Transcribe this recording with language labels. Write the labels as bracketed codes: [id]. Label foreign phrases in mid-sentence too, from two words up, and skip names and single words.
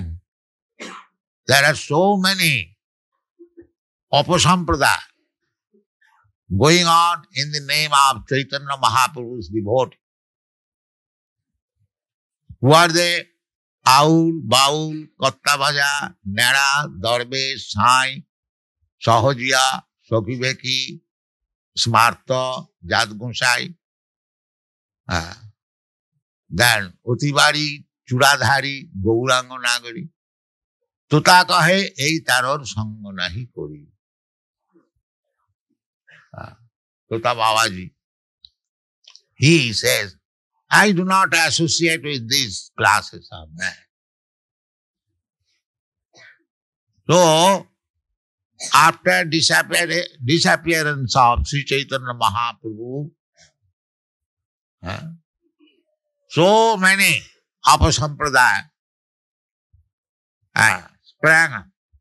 [en] There are so many Apasampradaya going on in the name of Chaitanya Mahaprabhu's devotee. Who are they? Aul, Baul, Kattavaja, Nera, Darbesh, Sai, Sahajiya, Sokibeki, Smarta, Jadgunsai. Then Utibari, Churadhari, Gaurango Nagari. [bn] তোতা কহে এই তেরর সঙ্গ নাহি করি. [en] Tuta Babaji. He says, I do not associate with these classes of men. So, after disappearance of Sri Chaitanya Mahaprabhu, so many Apasampradaya sprang up.